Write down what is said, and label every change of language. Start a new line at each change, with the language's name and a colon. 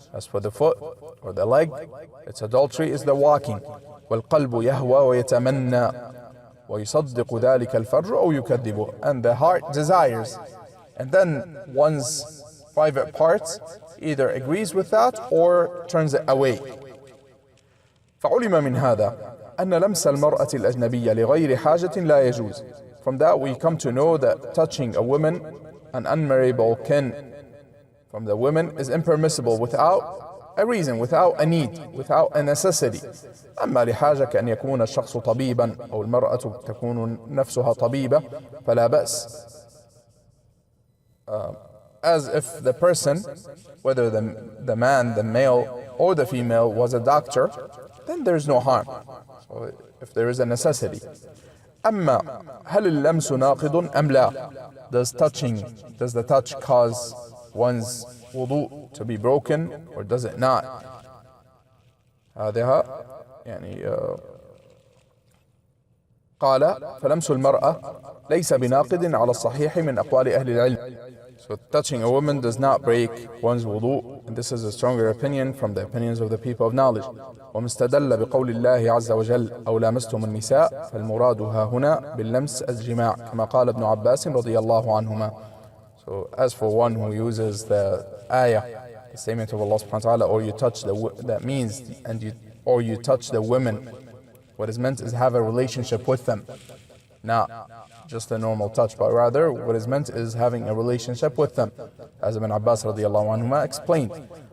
English: As for the foot or the leg, its adultery is the walking.
Arabic: وَالْقَلْبُ يَهْوَى وَيَتَمَنَّى وَيُصَدِّقُ ذَلِكَ الْفَرْجُ أَوْ يُكَذِّبُ.
English: And the heart desires, and then one's private parts either agrees with that or turns it away.
Arabic: فعلم من هذا أن لمس المرأة الأجنبية لغير حاجة لا يجوز.
English: From that we come to know that touching a woman, an unmarriageable kin from the women, is impermissible without a reason, without a need, without a necessity.
Arabic: أما لحاجة كأن يكون الشخص طبيبا أو المرأة تكون نفسها طبيبة فلا بأس.
English: As if the person, whether the man, the male or the female, was a doctor, then there's no harm. So if there is a necessity.
Arabic: أما هل اللمس ناقض أم لا?
English: Does the touch cause one's wudu to be broken or does it not?
Arabic: هذا يعني قال فلمس المرأة ليس بناقض على الصحيح من أقوال أهل العلم.
English: So touching a woman does not break one's wudu, and this is a stronger opinion from the opinions of the people of knowledge.
Arabic: ومن استدل بقول الله عز وجل أو لامستم النساء فالمراد ها هنا باللمس الجماع كما قال ابن عباس رضي الله عنهما.
English: So as for one who uses the ayah, the statement of Allah subhanahu wa ta'ala, or you touch that means, or you touch the women, what is meant is have a relationship with them, not just a normal touch, but rather what is meant is having a relationship with them, as Ibn Abbas
Arabic: رضي الله عنهما
English: explained.